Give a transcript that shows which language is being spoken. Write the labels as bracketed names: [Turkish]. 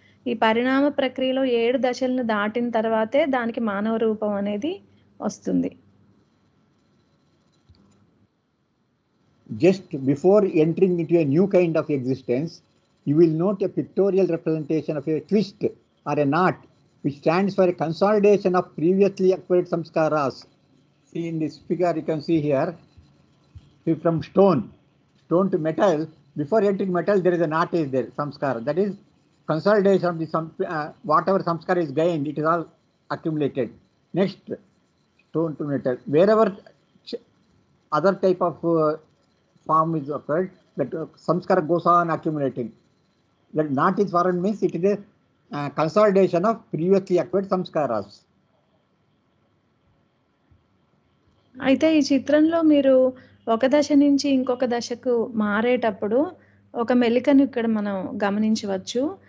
[Telugu] ఈ పరిణామ ప్రక్రియలో 7 దశలను దాటిన తర్వాతే దానికి మానవ రూపం అనేది వస్తుంది. [English] Just before entering into a new kind of existence, you will note a pictorial representation of a twist or a knot, which stands for a consolidation of previously acquired samskaras. See in this figure, you can see here, from stone to metal. Before entering metal, there is a knot is there, samskara. That is consolidation of the whatever samskara is gained, it is all accumulated. Next, stone to metal. Wherever other type of form is occurred, that samskara goes on accumulating. That knot is formed means it is a consolidation of previously acquired samskaras. [Telugu] అయితే ఈ చిత్రంలో మీరు ఒక దశ నుంచి ఇంకొక దశకు మారేటప్పుడు ఒక మెలికను ఇక్కడ మనం గమనించవచ్చు.